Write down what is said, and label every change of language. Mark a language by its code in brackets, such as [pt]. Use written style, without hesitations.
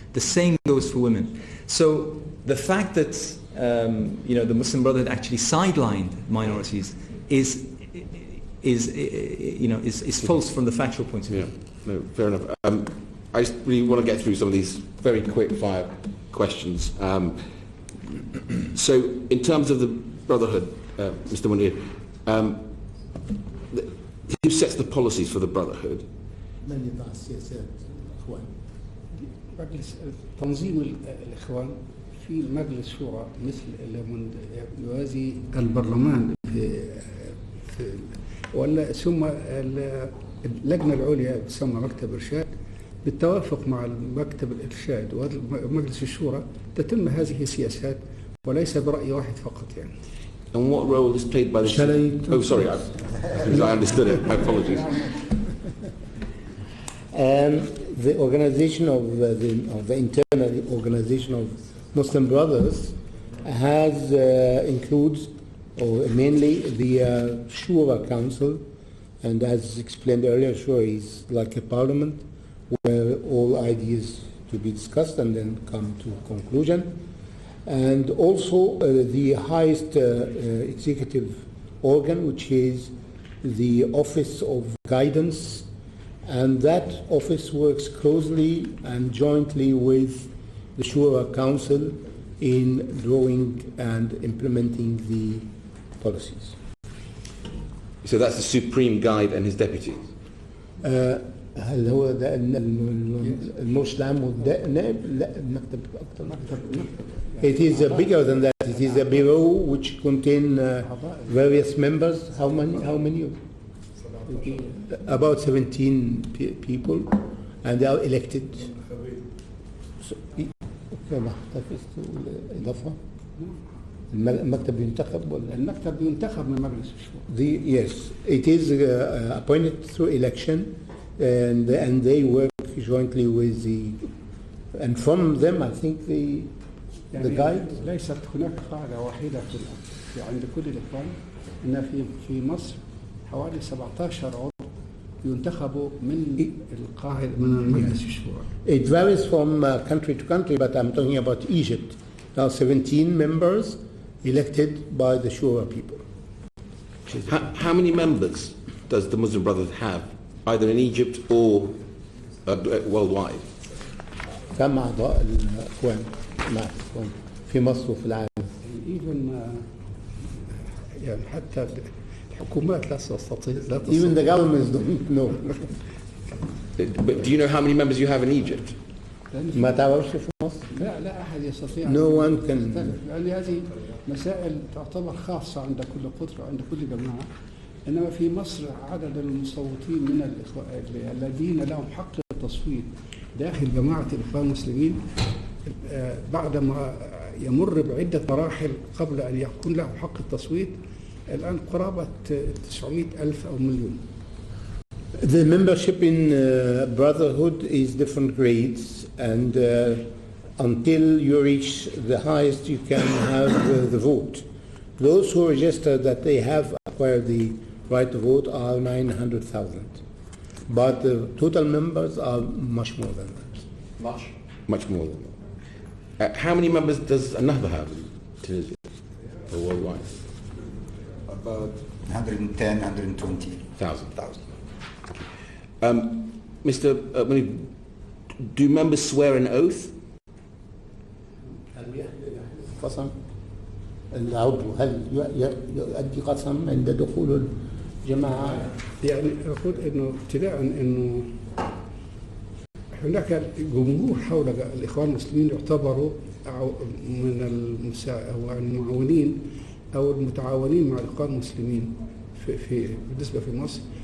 [en] The same goes for women. So the fact that the Muslim Brotherhood actually sidelined minorities is false from the factual point of view. Yeah, no, fair enough. I just really want to get through some of these very quick fire questions. So in terms of the Brotherhood, Mr. Munir, sets the policies for the Brotherhood? [ar] من يضع السياسات الاخوان؟ مجلس تنظيم الاخوان في مجلس شورى مثل يوازي البرلمان ولا ثم اللجنه العليا تسمى مكتب ارشاد بالتوافق مع مكتب الارشاد ومجلس الشورى تتم هذه السياسات وليس برأي واحد فقط يعني. [en] And what role is played by the... Oh, sorry, I understood it. My apologies. The organization of the internal organization of Muslim Brothers has includes or mainly the Shura Council, and as explained earlier, Shura is like a parliament where all ideas to be discussed and then come to conclusion. And also the highest executive organ, which is the Office of Guidance, and that office works closely and jointly with the Shura Council in drawing and implementing the policies. So that's the supreme guide and his deputies? [ar] هل هو ده المرشد العام والنائب؟ لا المكتب أكثر. [en] It is bigger than that. It is a bureau which contain various members. How many? About 17 people, and they are elected. [ar] كما حفظت الإضافة المكتب ينتخب ولا؟ المكتب ينتخب من مجلس الشورى. [en] Yes, it is appointed through election, and they work jointly with the, and from them I think the guide. [ar] ليست هناك قاعدة واحدة عند كل الإخوان إن في مصر حوالي 17 عضو ينتخبوا من القاعدة من مجلس الشورى. [en] It varies from country to country, but I'm talking about Egypt. Now 17 members elected by the Shura people. How many members does the Muslim Brotherhood have, either in Egypt or worldwide? [ar] كم أعضاء الإخوان مع الإخوان في مصر وفي العالم؟ [en] Even [ar] يعني حتى الحكومات لا تستطيع. [en] Even the governments don't know. But do you know how many members you have in Egypt? [ar] ما تعرفش في مصر؟ لا أحد يستطيع. [en] No one can. [ar] لأن هذه مسائل تعتبر خاصة عند كل قطر وعند كل جماعة. إنما في مصر عدد المصوتين من الإخوان الذين لهم حق التصويت داخل جماعة الإخوان المسلمين بعدما يمر بعدة مراحل قبل أن يكون له حق التصويت الآن قرابة 900,000 أو مليون. [en] The membership in Brotherhood is different grades, and until you reach the highest you can have the vote. Those who register that they have acquired the right to vote are 900,000. But the total members are much more than that. Much more than that. How many members does Nahda have in Tunisia or worldwide? About 110, 120,000. Mr. Munib, do members swear an oath? [ar] قسم العضو هل يؤدي قسم عند دخول الجماعة؟ يعني أقول إنه ابتداء إنه هناك جمهور حول الإخوان المسلمين يعتبروا من المعاونين أو المتعاونين مع الإخوان المسلمين في بالنسبة في مصر.